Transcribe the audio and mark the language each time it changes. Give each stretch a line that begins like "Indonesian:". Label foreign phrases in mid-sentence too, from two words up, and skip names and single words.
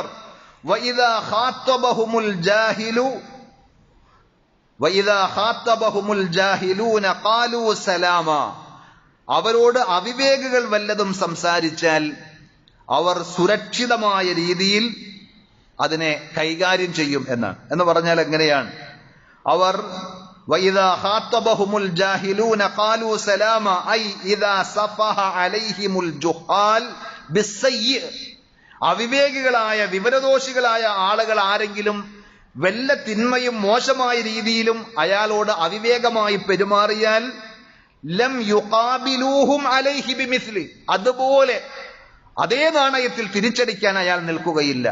Arabic: وإذا خاطبهم الجاهلون قالوا سلاما,
Malayalam: അവരോട് അവിവേകികൾ വല്ലതും സംസാരിച്ചാൽ അവർ സുരക്ഷിതമായ രീതിയിൽ അതിനെ കൈകാര്യം ചെയ്യും എന്നാണ്. എന്ന് പറഞ്ഞാൽ എങ്ങനെയാണ്?
Arabic: അവർ وَإِذَا خَاطَبَهُمُ الْجَاهِلُونَ قَالُوا سَلَامًا أي إذا صفح عليهم الجهال بالسيء.
Malayalam: അവിവേകികളായ വിവരദോഷികളായ ആളുകൾ ആരെങ്കിലും വല്ല തിന്മയും മോശമായ രീതിയിലും അയാളോട് അവിവേകമായി പെരുമാറിയാൽ
Arabic: لم يقابلوهم عليه بمثل,
Malayalam: അതുപോലെ അതേ നാണയത്തിൽ തിരിച്ചടിക്കാൻ അയാൾ നിൽക്കുകയില്ല.